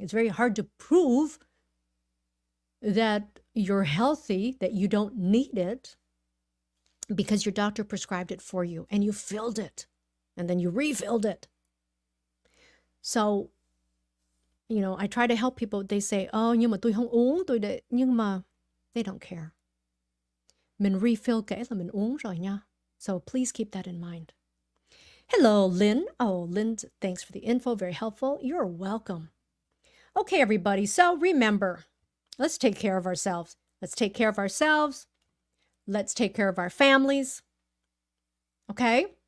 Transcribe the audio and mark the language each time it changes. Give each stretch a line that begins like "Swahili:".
English: It's very hard to prove that you're healthy, that you don't need it, because your doctor prescribed it for you, and you filled it, and then you refilled it. So, you know, I try to help people. They say, oh,
Vietnamese: nhưng mà tôi không uống, nhưng mà
English: they don't care.
Vietnamese: Mình refill kể là mình uống rồi nha.
English: So please keep that in mind. Hello, Lynn. Oh, Lynn, thanks for the info. Very helpful. You're welcome. Okay, everybody. So remember, let's take care of ourselves. Let's take care of ourselves. Let's take care of our families. Okay?